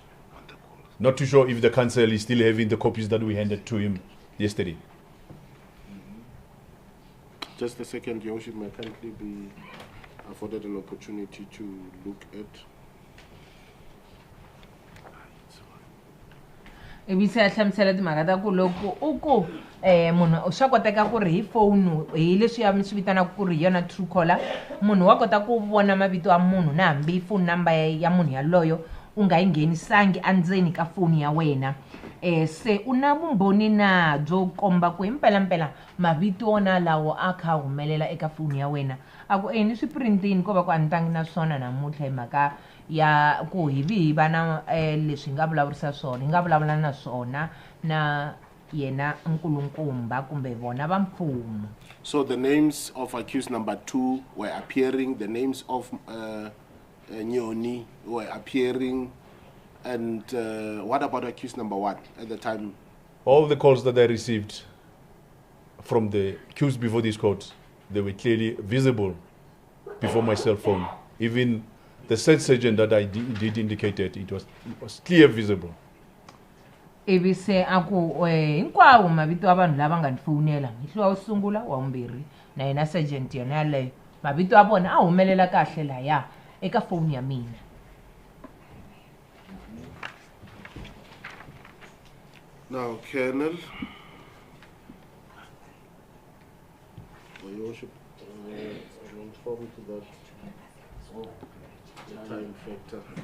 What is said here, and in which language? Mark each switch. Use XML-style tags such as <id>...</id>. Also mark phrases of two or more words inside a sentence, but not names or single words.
<en>Not too sure if the council is still having the copies that we handed to him yesterday. Just a second, Your Worship, may kindly be afforded an opportunity to look at.</en> <ts>ivi se ya hlamusela timhaka ta ku loko u ku munhu swa koteka ku ri hi phone hi leswi ya mi swi vitanaka ku ri hi yona true caller munhu wa kota ku vona mavito ya munhu na hambi</ts> <en>phone number</en> <ts>ya munhu yaloyo u nga yi nghenisangi endzeni ka foni ya wena se u na vumbhoni na byo komba ku hi mpelampela mavito wona lawo a kha humelela eka foni ya wena a ku ni swi printini ko va ku a ni tangi na swona namuntlha hi mhaka ya ku hi vi hi va na leswi hi nga vulavurisa swona hi nga vulavula na swona na yena nkulukumba kumbe vona va mfumo.</ts> <en>So the names of accused number 2 were appearing, the names of Nyoni were appearing, and what about accused number 1 at the time? All the calls that I received from the accused before this court, they were clearly visible before my cell phone. Even the said surgeon that I did indicated, it was clear visible.</en> <ts>Ivi se aku hinkwawo mavito ya vanhu lava nga ni fowunela mihluva wo sungula wa vumbirhi na yena sergeant yona yaleyo mavito ya vona a humelela kahle laya eka foni ya mina.</ts> <en>Now, Colonel, Your Worship, I'm informed to that time factor.</en>